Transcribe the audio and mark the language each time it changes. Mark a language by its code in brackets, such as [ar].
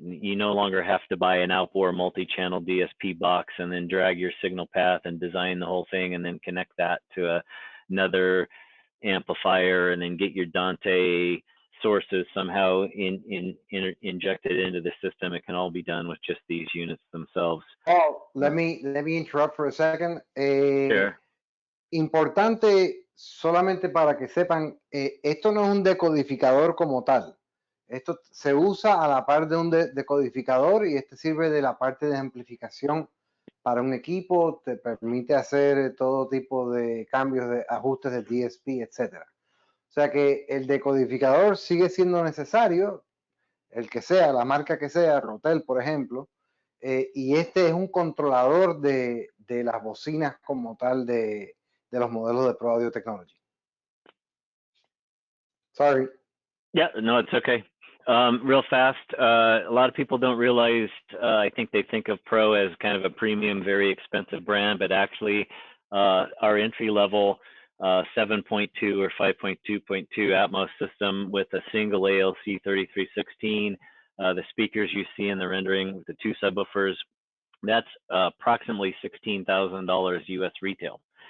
[en] And you no longer have to buy an outboard multi-channel DSP box and then drag your signal path and design the whole thing and then connect that to another amplifier and then get your Dante sources somehow injected into the system. It can all be done with just these units themselves. Oh, let me interrupt for a second. Sure. [es] Importante, solamente para que sepan, esto no es un decodificador como tal. Esto se usa a la par de un decodificador, y este sirve de la parte de amplificación para un equipo. Te permite hacer todo tipo de cambios, de ajustes de DSP, etcétera. O sea que el decodificador sigue siendo necesario, el que sea, la marca que sea, Rotel, por ejemplo, y este es un controlador de las bocinas como tal de los modelos de ProAudio Technology. [en] Sorry. Yeah, no, it's okay. Real fast, a lot of people don't realize, I think they think of Pro as kind of a premium, very expensive brand, but actually our entry level 7.2 or 5.2.2 Atmos system with a single ALC 3316, the speakers you see in the rendering with the 2 subwoofers, that's approximately $16,000 US retail.